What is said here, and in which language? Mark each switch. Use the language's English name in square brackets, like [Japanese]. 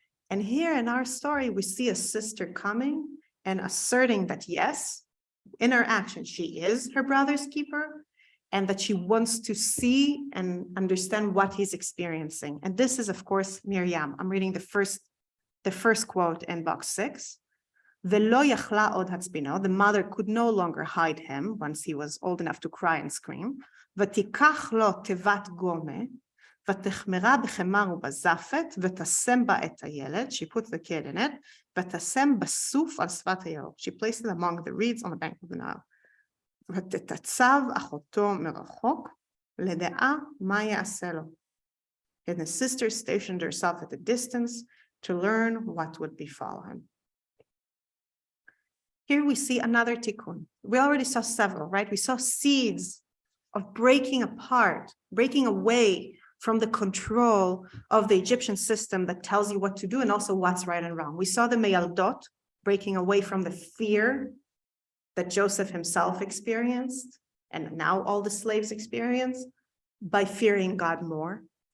[English] And here in our story, we see a sister coming and asserting that yes, in her action, she is her brother's keeper, and that she wants to see and understand what he's experiencing. And this is, of course, Miriam. I'm reading the first quote in box 6. [Hebrew] Velo yachla od hatzpino, [English] the mother could no longer hide him once he was old enough to cry and scream. [Hebrew] ותיקח לו תיבת גומה, ותחמרה בחמר ובזפת, ותשם בה את הילד, [English] she put the kid in it, [Hebrew] ותשם בסוף על שפת היאור. [English] She placed it among the reeds on the bank of the Nile. [Hebrew] ותתצב אחותו מרחוק, לדעה מה יעשה לו. [English] And the sister stationed herself at a distance to learn what would befall him. Here we see another tikkun. We already saw several, right? We saw seeds of breaking apart, breaking away from the control of the Egyptian system that tells you what to do and also what's right and wrong. We saw the Meyaldot breaking away from the fear that Joseph himself experienced, and now all the slaves experience, by fearing God more.